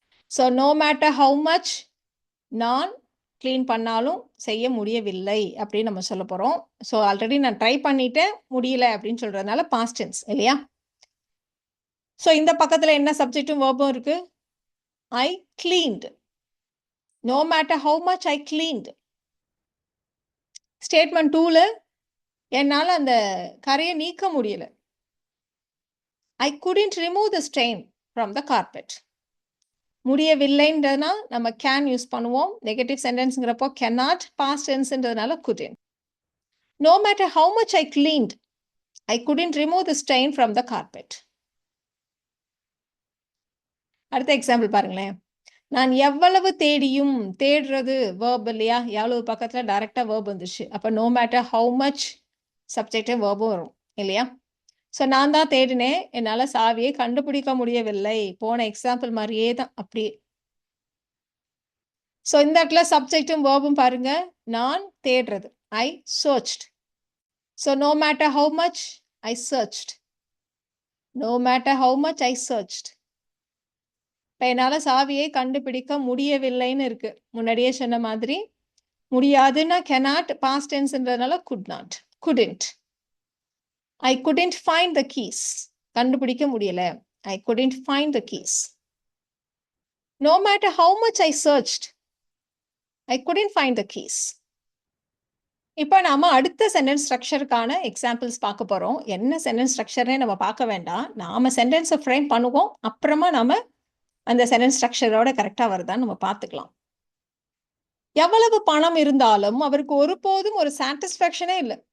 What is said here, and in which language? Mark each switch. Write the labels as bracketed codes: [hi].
[en] so no matter how much [ta] நான் clean பண்ணாலும் செய்ய முடியவில்லை அப்படின்னு நம்ம சொல்ல போறோம். ஸோ ஆல்ரெடி நான் ட்ரை பண்ணிட்டேன், முடியல அப்படின்னு சொல்றதுனால பாஸ்ட் டென்ஸ் இல்லையா? ஸோ இந்த பக்கத்துல என்ன சப்ஜெக்டும் வேர்பும் இருக்கு. [en] I cleaned. No matter how much I cleaned. [ta] Statement 2ல என்னால் அந்த கரையை நீக்க முடியல. [en] I couldn't remove the stain from the carpet. [ta] முடியவில்லைன்றதுனா நம்ம கேன் யூஸ் பண்ணுவோம். Negative சென்டென்ஸ்ங்கிறப்போ cannot, past tenseன்றதுனால couldn't. [en] No matter how much I cleaned, I couldn't remove the stain from the carpet. [ta] அடுத்த example பாருங்களேன். நான் எவ்வளவு தேடியும், தேடுறது verb இல்லையா, எவ்வளவு பக்கத்தில் டைரக்டாக verb வந்துருச்சு. அப்போ [en] no matter how much [ta] subjective verb-உம் வரும் இல்லையா. ஸோ நான் தான் தேடினேன், என்னால் சாவியை கண்டுபிடிக்க முடியவில்லை. போன எக்ஸாம்பிள் மாதிரியே தான் அப்படியே. ஸோ இந்த இடத்துல சப்ஜெக்டும் வேர்பும் பாருங்க. நான் தேடுறது, [en] I searched. So no matter how much I searched. No matter how much I searched. [ta] இப்போ என்னால் சாவியை கண்டுபிடிக்க முடியவில்லைன்னு இருக்கு. முன்னாடியே சொன்ன மாதிரி முடியாதுன்னா cannot, past tenseன்றதுனால could not, couldn't. [en] I couldn't find the keys. [ta] கண்டுபிடிக்க முடியல. [en] I couldn't find the keys. No matter how much I searched, I couldn't find the keys. [ta] இப்போ நாம அடுத்த சென்டென்ஸ் ஸ்ட்ரக்சருக்கான எக்ஸாம்பிள்ஸ் பார்க்க போறோம். என்ன சென்டென்ஸ் ஸ்ட்ரக்சர்னே நம்ம பார்க்க வேண்டாம். நாம சென்டென்ஸை ஃப்ரேம் பண்ணுவோம். அப்புறமா நாம அந்த சென்டென்ஸ் ஸ்ட்ரக்சரோட கரெக்டா வருதான்னு நம்ம பார்த்துக்கலாம். எவ்வளவு பணம் இருந்தாலும் அவருக்கு ஒருபோதும் ஒரு சாட்டிஸ்ஃபேக்ஷனே இல்லை.